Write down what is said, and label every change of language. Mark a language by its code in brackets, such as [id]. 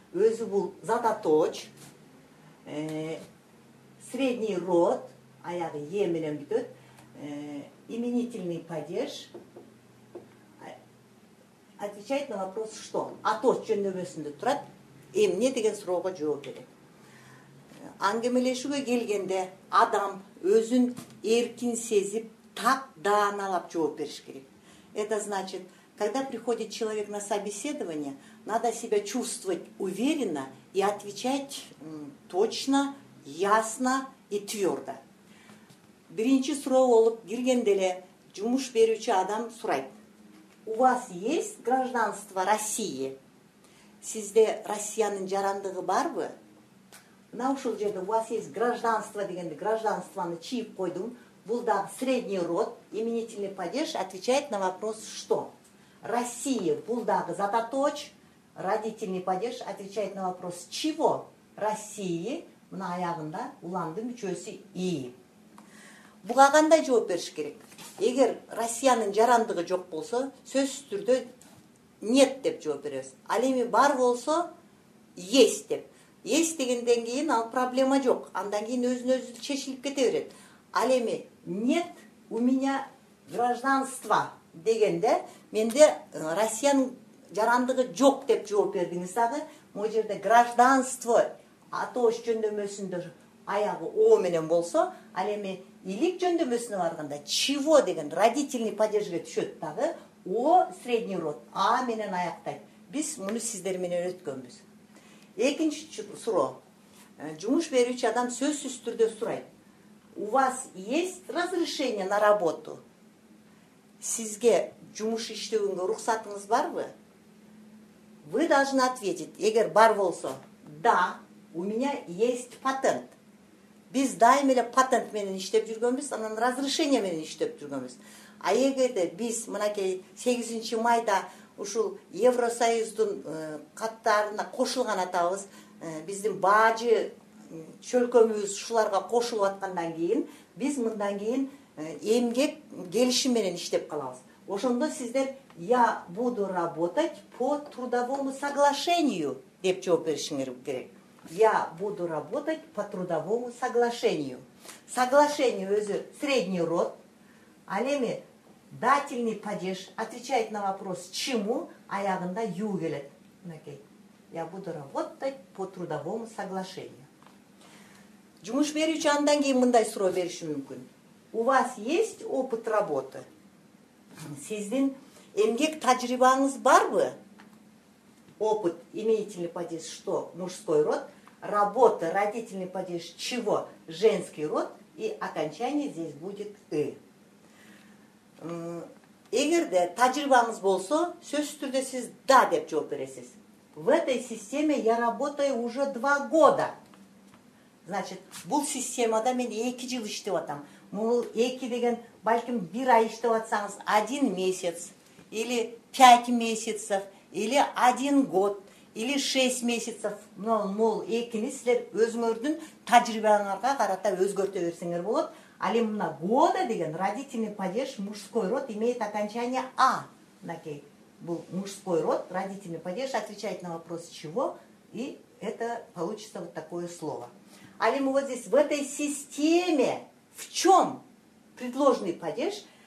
[ky] Өзү бул зататооч, [ru] средний род, [ky] аягы е менен бүтөт, [ru] именительный падеж, отвечает на вопрос что? [ky] Аточ жөндөмөсүндө турат, эмне деген суроого жооп берет. Аңгемелешүүгө келгенде адам өзүн эркин сезип, так дааналап жооп бериш керек. [ru] Это значит, когда приходит человек на собеседование, надо себя чувствовать уверенно и отвечать точно, ясно и твердо. [ky] Биринчи суроо болуп киргенде эле жумуш берүүчү адам сурайт: [ru] у вас есть гражданство России? [ky] Сизде Россиянын жарандыгы барбы? Мына ушул жерде [ru] у вас есть гражданство [ky] дегенде гражданствону чийип койдум. Бул дагы [ru] средний род, именительный падеж отвечает на вопрос что? Россия, [ky] бул дагы зататооч, [ru] родительный падеж отвечает на вопрос чего? [ky] России, мына аягында уландын мүчөсү и. Буга кандай жооп бериш керек? Эгер Россиянын жарандыгы жок болсо, сөзсүз түрдө [ru] нет [ky] деп жооп беребиз. Ал эми бар болсо [ru] есть [ky] деп. Есть дегенден кийин ал проблема жок. Андан кийин өзүнө-өзү чечилип кете берет. Ал эми [ru] нет у меня гражданства [ky] дегенде менде Россиянын жарандыгы жок деп жооп бердиңиз дагы. Могу жерде гражданство атоош жөндөмөсүндө аягы о менен болсо, ал эми илик жөндөмөсүнө барганда чего деген родительный падежге түшөт дагы. О средний род а менен аяктайт. Биз муну сиздер менен өткөнбүз. Экинчи суроо. Жумуш берүүчү адам сөзсүз түрдө сурайт: [ru] у вас есть разрешение на работу? [ky] Сизге жумуш иштөөгөнгө уруксатыңыз барбы? [ru] Вы должны ответить, [ky] эгер бар болсо, [ru] да, у меня есть патент. [ky] Биз дайым эле патент менен иштеп жүргөнбүз, анан разрешение менен иштеп жүргөнбүз. А эгерде биз мынакей 8 майда ушул Евросоюздун каттарына кошулган атабыз, биздин баажы чөлкөмүбүз ушуларга кошулуп аткандан кийин биз мындан кийин эмгек келишим менен иштеп калабыз. Ошондо сиздер [ru] я буду работать по трудовому соглашению [ky] деп жооп беришиңер керек. [ru] Я буду работать по трудовому соглашению. Соглашение өзү средний род, [ky] ал эми [ru] дательный падеж отвечает на вопрос чему, [ky] аягында ю келет. Мынакей. [ru] Я буду работать по трудовому соглашению. [ky] Жумуш берүүчү андан кийин мындай суроо бериши мүмкүн: [ru] у вас есть опыт работы? [ky] Сиздин эмгек тажрыйбаңыз барбы? [ru] Опыт, именительный падеж что? Мужской род. Работа, родительный падеж чего? Женский род. И окончание здесь будет «ы». [ky] Эгерде тажрыйбаңыз болсо, сөзсүз түрдө сиз «да» деп жооп бересиз. [ru] В этой системе я работаю уже 2 года. [ky] Значит, бул системада мен 2 жыл иштеп атам. Бул 2 деген балким 1 ай иштеп атсаңыз [ru] 1 месяц, или 5 месяцев, или 1 год, или 6 месяцев. [ky] Мол экини силер өзүңөрдүн тажрыйбаңарга карата өзгөртө берсеңер болот. [ru] А мына года деген родительный падеж мужской род имеет окончание а. Накей. Был мужской род, родительный падеж отвечает на вопрос чего, и это получится вот такое слово. А вот здесь в этой системе в чем предложенный падеж?